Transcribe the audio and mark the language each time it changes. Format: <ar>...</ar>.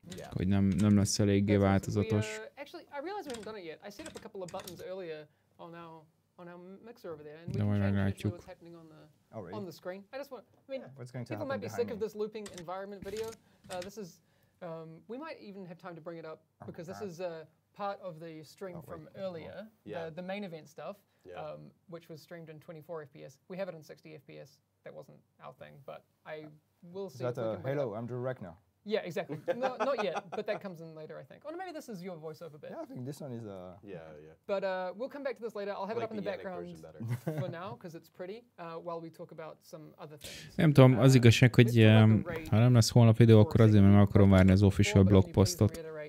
<hu>Hogy nem lesz eléggé változatos.</hu> <en>Actually, I realized we haven't done it yet. I set up a couple of buttons earlier on our mixer over there, and we can change what's happening on the screen. I just want, I mean, people might be sick of this looping environment video. This is, we might even have time to bring it up because this is part of the stream from earlier, the main event stuff, which was streamed in 24 FPS. We have it in 60 FPS. That wasn't our thing, but I will see. Is that hello? I'm Drew Reckner. Yeah, exactly. No, not yet, but that comes in later, I think. Or maybe this is your voiceover bit. Yeah, I think this one is yeah. But we'll come back to this later. I'll have it up in the background for now because it's pretty. While we talk about some other things.</en> <hu>Nem tudom, az igazság, hogy ha nem lesz holnap videó, akkor azért, mert meg akarom várni az official blogpostot.</hu>